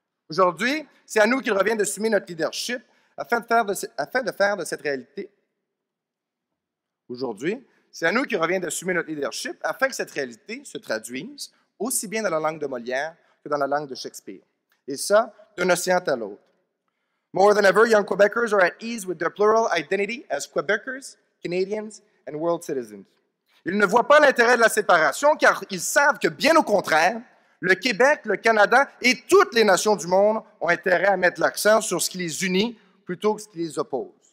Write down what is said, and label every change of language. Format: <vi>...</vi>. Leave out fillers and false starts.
<fr>Aujourd'hui, c'est à nous qu'il revient d'assumer notre leadership afin de faire de cette réalité. Aujourd'hui, c'est à nous qu'il revient d'assumer notre leadership afin que cette réalité se traduise aussi bien dans la langue de Molière que dans la langue de Shakespeare. Et ça, d'un océan à l'autre.</fr> <en>More than ever, young Quebecers are at ease with their plural identity as Quebecers, Canadians, and world citizens.</en> <fr>Ils ne voient pas l'intérêt de la séparation car ils savent que, bien au contraire, le Québec, le Canada et toutes les nations du monde ont intérêt à mettre l'accent sur ce qui les unit plutôt que ce qui les oppose.</fr>